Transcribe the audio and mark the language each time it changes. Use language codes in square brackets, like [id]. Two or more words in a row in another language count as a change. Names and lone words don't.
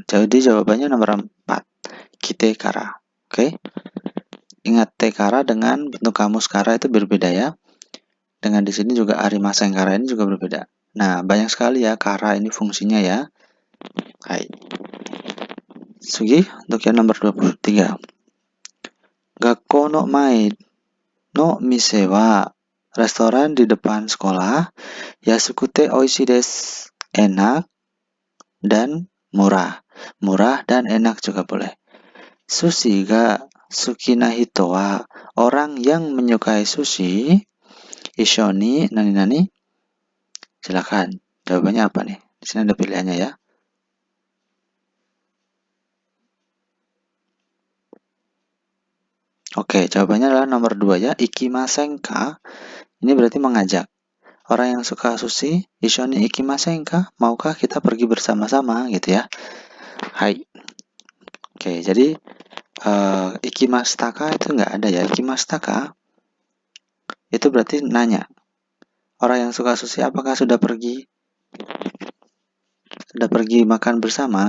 [id] Jadi jawabannya nomor 4, kitekara. Oke. Ingat tekara dengan bentuk kamus kara itu berbeda ya. Dengan di sini juga arimasengkara ini juga berbeda. Nah, banyak sekali ya kara ini fungsinya ya. Hai. Sugi untuk yang nomor 23. [ja] 学校の前の店は, [id] restoran di depan sekolah, [ja] 安くておいしいです, [id] enak dan murah. Murah dan enak juga boleh. [ja] 寿司が好きな人は, [id] orang yang menyukai sushi, [ja] 一緒に何々. [id] Silakan. Jawabannya apa nih? Di sini ada pilihannya ya. Oke, jawabannya adalah nomor 2 ya. [ja] 行きませんか. [id] Ini berarti mengajak. Orang yang suka sushi, [ja] 一緒に行きませんか? [id] Maukah kita pergi bersama-sama gitu ya. Hai. Oke, jadi ikimashitaka itu nggak ada ya. Ikimashitaka itu berarti nanya. Orang yang suka sushi apakah sudah pergi? Sudah pergi makan bersama?